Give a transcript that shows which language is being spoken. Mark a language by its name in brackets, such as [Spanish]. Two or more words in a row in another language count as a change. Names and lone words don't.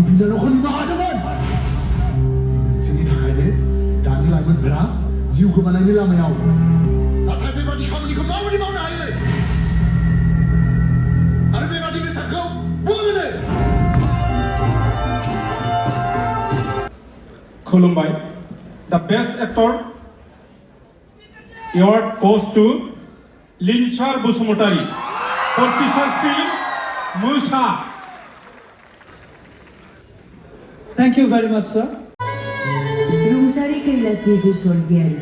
[Bodo] बिनानावखौ निमाहा होदोंमोन नोंसोरनि थाखायनो दानि लाइमोनफोरा जिउ गोमानायनि लामायाव नाथाय बेबादि खामानिखौ माबोरै मावनो हायो आरो बेबादि बेसादखौ बहा मोनो Khulumbai. [English] The Best Actor award goes to Linchar Busumutari for feature film Musa. Thank you very much, sir. [Bodo] Rungsari Kailasni Sorbiari.